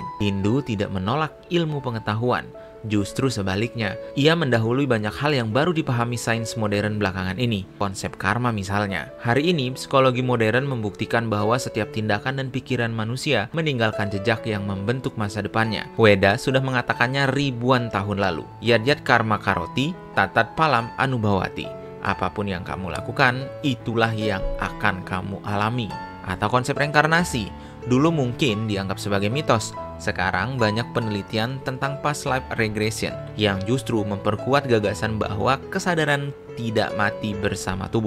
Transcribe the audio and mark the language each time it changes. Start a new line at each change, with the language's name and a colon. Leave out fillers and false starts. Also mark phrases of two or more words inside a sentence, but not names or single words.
Indonesian: Hindu tidak menolak ilmu pengetahuan. Justru sebaliknya, ia mendahului banyak hal yang baru dipahami sains modern belakangan ini. Konsep karma misalnya. Hari ini, psikologi modern membuktikan bahwa setiap tindakan dan pikiran manusia meninggalkan jejak yang membentuk masa depannya. Weda sudah mengatakannya ribuan tahun lalu.
Sanskrit: यद्यत् कर्म करोति, तत्तत् फलम् अनुभवति.
Indonesian: Apapun yang kamu lakukan, itulah yang akan kamu alami. Atau konsep reinkarnasi, dulu mungkin dianggap sebagai mitos. Sekarang banyak penelitian tentang
English: past life regression
Indonesian: yang justru memperkuat gagasan bahwa kesadaran tidak mati bersama tubuh.